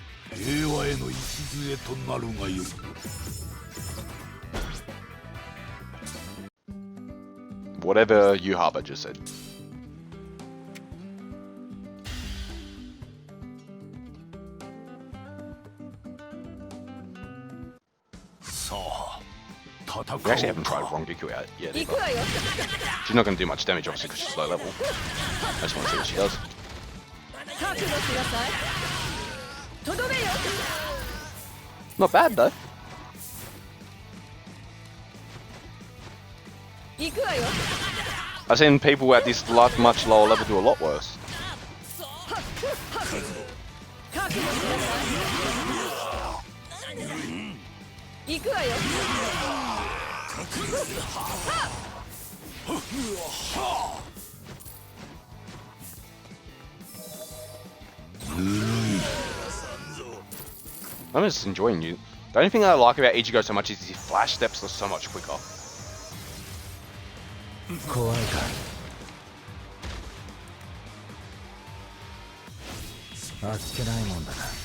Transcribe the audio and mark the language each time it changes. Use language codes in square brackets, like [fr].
[ja] 平和への礎となるがよい [en] Whatever Yuhaba just said. We actually haven't tried Rongiku out yet [ja] 行 [en] either. [ja] くわよ [en] She's not going to do much damage obviously because she's low level. I just want to see what she does. [ja] 覚悟しなさいとどめよ [en] Not bad though. [ja] 行くわよ [en] I've seen people at this much lower level do a lot worse. [ja] 覚悟しなさい行くわよ [en] I'm just enjoying you. The only thing I like about Ichigo so much is his flash steps are so much quicker. [ja] 怖いかあっけないもんだな